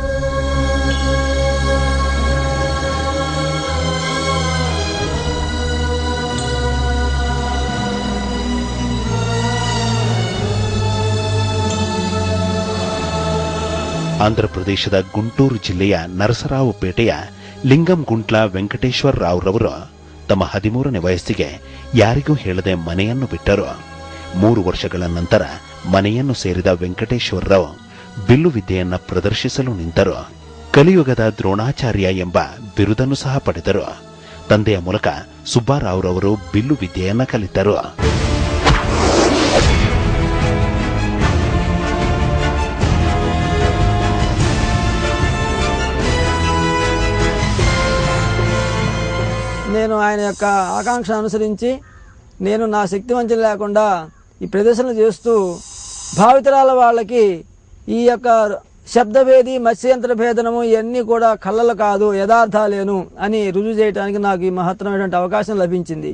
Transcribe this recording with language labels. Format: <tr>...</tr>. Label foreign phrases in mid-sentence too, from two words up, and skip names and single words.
<kn>ಆಂಧ್ರಪ್ರದೇಶದ ಗುಂಟೂರು ಜಿಲ್ಲೆಯ ನರಸರಾವುಪೇಟೆಯ ಲಿಂಗಂ ಗುಂಟ್ಲ ವೆಂಕಟೇಶ್ವರ ರಾವ್ರವರು ತಮ್ಮ 13ನೇ ವಯಸ್ಸಿಗೆ ಯಾರಿಗೂ ಹೇಳದೆ ಮನೆಯನ್ನು ಬಿಟ್ಟರು. 3 ವರ್ಷಗಳ ನಂತರ ಮನೆಯನ್ನು ಸೇರಿದ ವೆಂಕಟೇಶ್ವರರಾವ್ ಬಿಲ್ಲು ವಿದ್ಯೆಯನ್ನ ಪ್ರದರ್ಶಿಸಲು ನಿಂತರು. ಕಲಿಯುಗದ ದ್ರೋಣಾಚಾರ್ಯ ಎಂಬ ಬಿರುದನ್ನು ಸಹ ಪಡೆದರು. ತಂದೆಯ ಮೂಲಕ ಸುಬ್ಬಾರಾವ್ರವರು ಬಿಲ್ಲು ವಿದ್ಯೆಯನ್ನ ಕಲಿತರು.</kn> <te>నేను ఆయన యొక్క ఆకాంక్ష అనుసరించి నేను నా శక్తి వంచన లేకుండా ఈ ప్రదర్శనలు చేస్తూ భావితరాల వాళ్ళకి ఈ యొక్క శబ్దభేది మత్స్యంత్ర భేదనము ఇవన్నీ కూడా కళ్ళలు కాదు యథార్థాలేను అని రుజువు చేయడానికి నాకు ఈ మహత్తరమైనటువంటి అవకాశం లభించింది.</te>